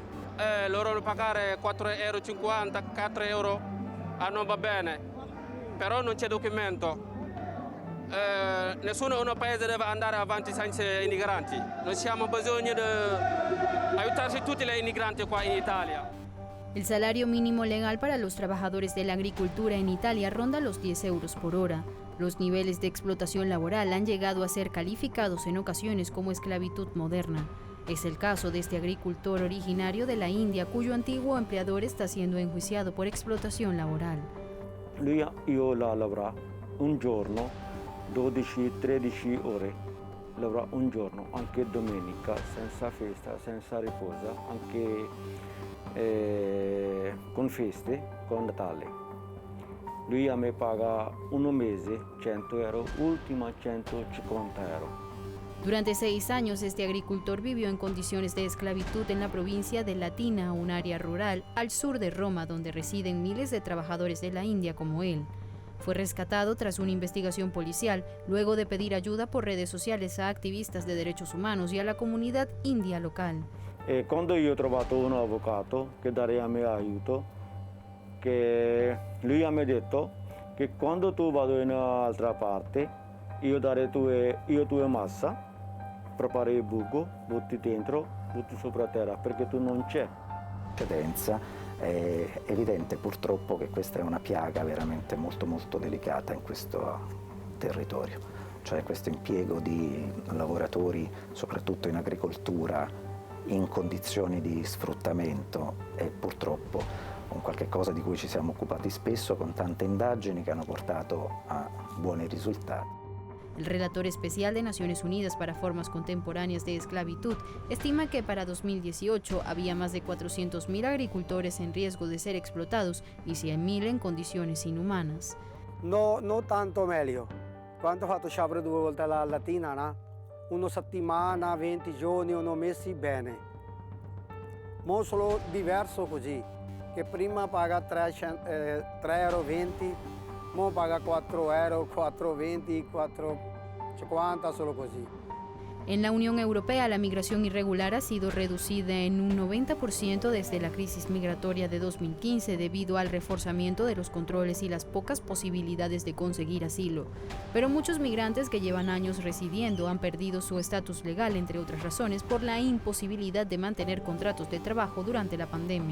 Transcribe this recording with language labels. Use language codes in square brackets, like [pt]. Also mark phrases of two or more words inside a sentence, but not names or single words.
[it] Loro pagare 4,50 €, 4 euro, non va bene, però non c'è documento. Nessuno paese deve andare avanti senza immigranti. Noi abbiamo bisogno di aiutarsi tutti gli immigranti qua in Italia. [es] El salario mínimo legal para los trabajadores de la agricultura en Italia ronda los 10 euros por hora. Los niveles de explotación laboral han llegado a ser calificados en ocasiones como esclavitud moderna. Es el caso de este agricultor originario de la India, cuyo antiguo empleador está siendo enjuiciado por explotación laboral. [it] Io lavoro un giorno, 12-13 ore, lavoro un giorno, anche domenica, senza festa, senza riposo, anche con feste, con Natale. Lui a me paga un mese 100 euro, ultima 150 euro. [es] Durante 6 años, este agricultor vivió en condiciones de esclavitud en la provincia de Latina, un área rural al sur de Roma, donde residen miles de trabajadores de la India como él. Fue rescatado tras una investigación policial, luego de pedir ayuda por redes sociales a activistas de derechos humanos y a la comunidad india local. [it] Quando io ho trovato un avvocato che darebbe a me aiuto, che lui mi ha detto che quando tu vado in un'altra parte, io darei tue massa, prepari il buco, butti dentro, butti sopra terra, perché tu non c'è. È evidente purtroppo che questa è una piaga veramente molto molto delicata in questo territorio, cioè questo impiego di lavoratori, soprattutto in agricoltura, in condizioni di sfruttamento è purtroppo un qualche cosa di cui ci siamo occupati spesso con tante indagini che hanno portato a buoni risultati. [es] El relator especial de Naciones Unidas para Formas Contemporáneas de Esclavitud estima que para 2018 había más de 400.000 agricultores en riesgo de ser explotados y 100.000 en condiciones inhumanas. [it] No tanto meglio. Quando ho fatto sciopero 2 volte alla Latina, no? Una settimana, 20 giorni, hanno messi bene. Mo solo diverso così, che prima paga 3,20 €, mo paga 4 €, 4,20 €, 4,50 €, solo così. [es] En la Unión Europea, la migración irregular ha sido reducida en un 90% desde la crisis migratoria de 2015 debido al reforzamiento de los controles y las pocas posibilidades de conseguir asilo. Pero muchos migrantes que llevan años residiendo han perdido su estatus legal, entre otras razones, por la imposibilidad de mantener contratos de trabajo durante la pandemia.